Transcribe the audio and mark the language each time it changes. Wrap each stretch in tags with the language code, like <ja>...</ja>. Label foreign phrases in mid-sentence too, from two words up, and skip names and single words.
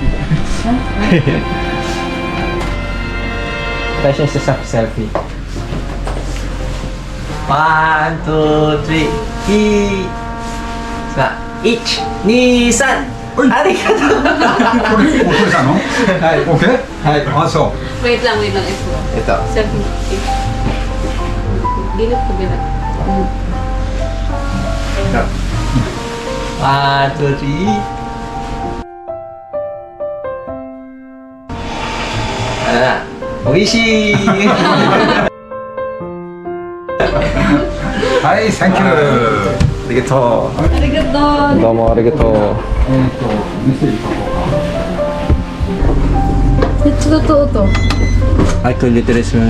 <tl>Tayo siya sa selfie. 1, 2, 3,</tl> <ja>さあ、1、2、3 Arigato! これ、お父さんのはい。OK? はい。あ、そう。</ja> <tl>Wait lang, ito. Ito. 750. Gilip ko bilang. 1, 2, 3.</tl> <ja>Oishii! はい、サンキュー。 Arigato. Arigato! どうも ありがとう. メッセージ書こうか。</ja> <tl>Ito totoo to. Ay, kuliteres mo na.</tl>